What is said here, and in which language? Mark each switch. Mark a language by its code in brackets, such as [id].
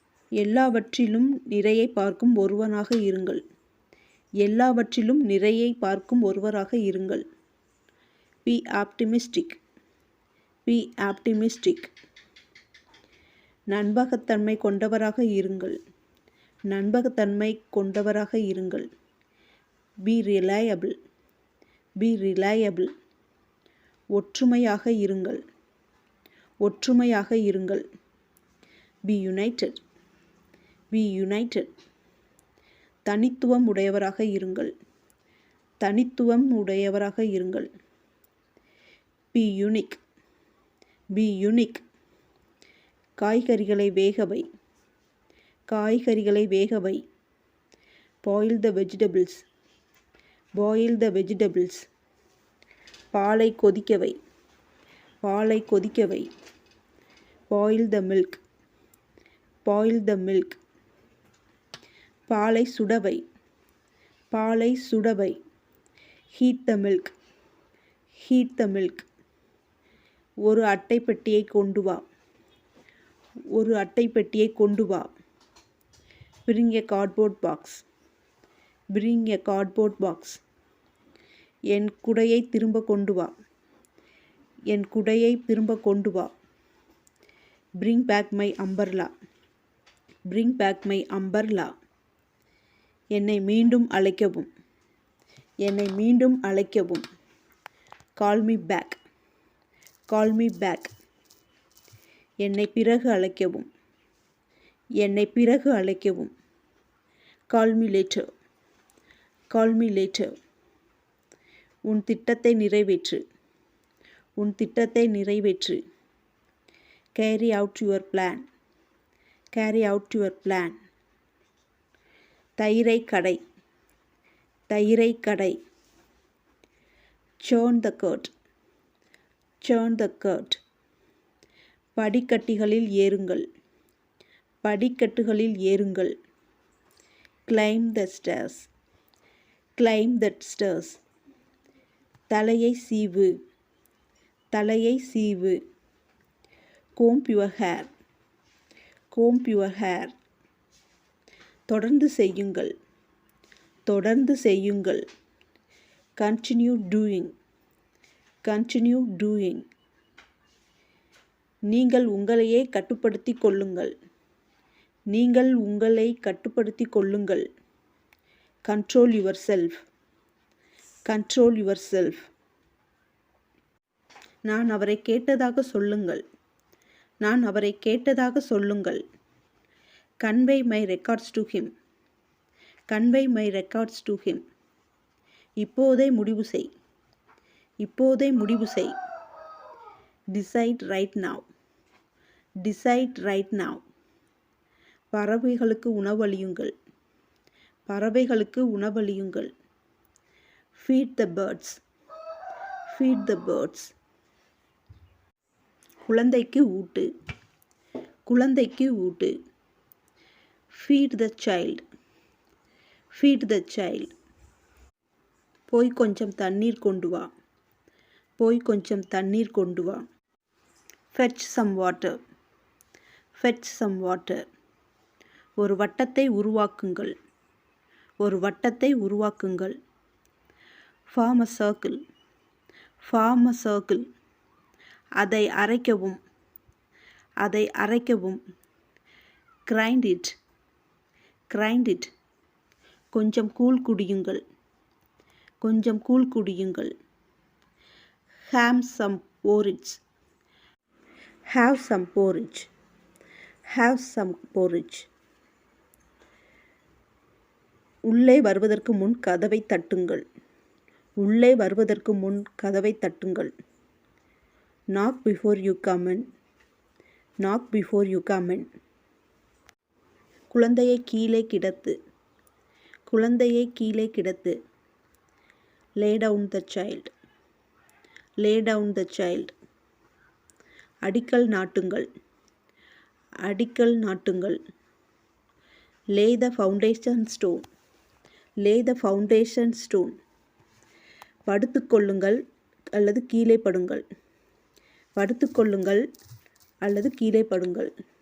[ta] எல்லாவற்றிலும் நிறையை பார்க்கும் ஒருவனாக இருங்கள், எல்லாவற்றிலும் நிறையை பார்க்கும் ஒருவராக இருங்கள். [en] be optimistic, be optimistic. [ta] நம்பகத்தன்மை கொண்டவராக இருங்கள், நம்பகத்தன்மை கொண்டவராக இருங்கள். [en] be reliable, be reliable. [ta] ஒற்றுமையாக இருங்கள், ஒற்றுமையாக இருங்கள். [en] be united, be united. [ta] தனித்துவம் உடையவராக இருங்கள், தனித்துவம் உடையவராக இருங்கள். [en] be unique, be unique. [ta] காய்கறிகளை வேகவை, காய்கறிகளை வேகவை. [en] boil the vegetables, boil the vegetables. [ta] பாலை கொதிக்கவை, பாலை கொதிக்கவை. [en] boil the milk, boil the milk. [ta] பாலை சுடவை, பாலை சுடவை. [en] heat the milk, heat the milk. [ta] ஒரு அட்டைப்பெட்டியை கொண்டு வா, ஒரு அட்டைப்பெட்டியை கொண்டு வா. [en] bring a cardboard box, bring a cardboard box. [ta] என் குடையை திரும்ப கொண்டு வா, என் குடையை திரும்ப கொண்டு வா. [en] bring back my umbrella, bring back my umbrella. [ta] என்னை மீண்டும் அழைக்கவும், என்னை மீண்டும் அழைக்கவும். [en] call me back, call me back. [ta] என்னை பிறகு அழைக்கவும், என்னை பிறகு அழைக்கவும். [en] call me later, call me later. [ta] உன் திட்டத்தை நிறைவேற்று, உன் திட்டத்தை நிறைவேற்று. [en] carry out your plan, carry out your plan. [ta] தயிரை கடை, தயிரை கடை. [en] churn the curd, churn the curd. [ta] படிக்கட்டுகளில் ஏறுங்கள், படிக்கட்டுகளில் ஏறுங்கள். [en] climb the stairs, climb the stairs. [ta] தலையை சீவு, தலையை சீவு. [en] comb your hair, comb your hair. [ta] தொடர்ந்து செய்யுங்கள், தொடர்ந்து செய்யுங்கள். [en] continue doing, continue doing. [ta] நீங்கள் உங்களையே கட்டுப்படுத்திக் கொள்ளுங்கள், நீங்கள் உங்களை கட்டுப்படுத்திக் கொள்ளுங்கள். [en] control yourself, control yourself. [ta] நான் அவரை கேட்டதாக சொல்லுங்கள், நான் அவரை கேட்டதாக சொல்லுங்கள். [en] convey my records to him, convey my records to him. [ta] இப்போதே முடிவு செய், இப்போதே முடிவு செய். [en] decide right now, decide right now. [ta] பறவைகளுக்கு உணவளியுங்கள், பறவைகளுக்கு உணவளியுங்கள். [en] feed the birds, feed the birds. [ta] குழந்தைக்கு ஊட்டு, குழந்தைக்கு ஊட்டு. [en] feed the child, feed the child. [ta] போய் கொஞ்சம் தண்ணீர் கொண்டு வா, போய் கொஞ்சம் தண்ணீர் கொண்டு வா. [en] fetch some water, fetch some water. [ta] ஒரு வட்டத்தை உருவாக்குங்கள், ஒரு வட்டத்தை உருவாக்குங்கள். [en] Form a circle. Form a circle. [ta] அதை அரைக்கவும். அதை அரைக்கவும். [en] Grind it. Grind it. [ta] கொஞ்சம் கூழ் குடியுங்கள். கொஞ்சம் கூழ் குடியுங்கள். [en] Have some porridge. Have some porridge. Have some porridge. [ta] உள்ளே வருவதற்கு முன் கதவை தட்டுங்கள். உள்ளே வருவதற்கு முன் கதவை தட்டுங்கள். [en] Knock before you come in. Knock before you come in. [ta] குழந்தையை கீழே கிடத்து. குழந்தையை கீழே கிடத்து. [en] Lay down the child. Lay down the child. [ta] அடிக்கல் நாட்டுங்கள். அடிக்கல் நாட்டுங்கள். [en] Lay the foundation stone. Lay the foundation stone. [ta] படுத்துக்கொள்ளுங்கள் அல்லது கீழே படுங்கள். படுத்துக்கொள்ளுங்கள் அல்லது கீழே படுங்கள்.